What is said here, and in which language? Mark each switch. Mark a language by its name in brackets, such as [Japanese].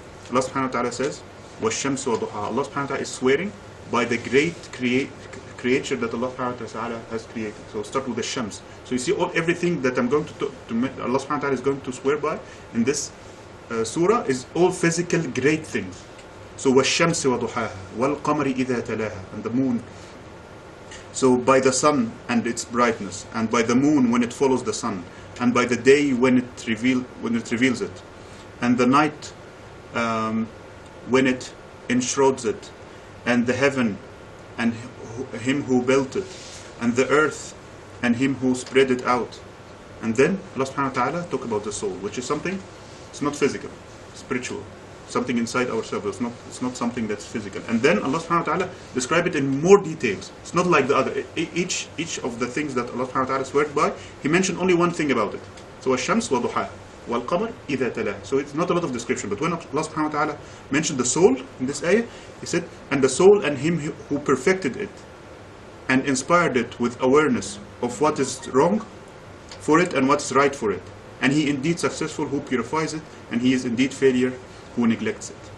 [English] Allah subhanahu wa ta'ala says, [Arabic] وَالشَّمْسِ وَضُحَاهَا. [English] Allah subhanahu wa ta'ala is swearing by the great creature that Allah subhanahu wa ta'ala has created. So start with the Shams. So you see everything that I'm going to Allah subhanahu wa ta'ala is going to swear by in this surah is all physical great things. [Arabic] So وَالشَّمْسِ وَضُحَاهَا وَالْقَمَرِ إِذَا تَلَاهَا, [English] and the moon. So by the sun and its brightness, and by the moon when it follows the sun, and by the day when it reveals it, and the night when it enshrouds it, and the heaven and him who built it, and the earth and him who spread it out. And then Allah subhanahu wa ta'ala talk about the soul, which is something, it's not physical, spiritual. Something inside ourselves. It's not something that's physical. And then Allah subhanahu wa ta'ala describe it in more details. It's not like the other. Each of the things that Allah subhanahu wa ta'ala swears by, He mentioned only one thing about it. [Arabic] So الشمس وضحاها والقمر إذا تلاها. [English] So it's not a lot of description. But when Allah subhanahu wa ta'ala mentioned the soul in this ayah, He said, and the soul and him who perfected it and inspired it with awareness of what is wrong for it and what's right for it. And he indeed successful who purifies it, and he is indeed failure who neglects it.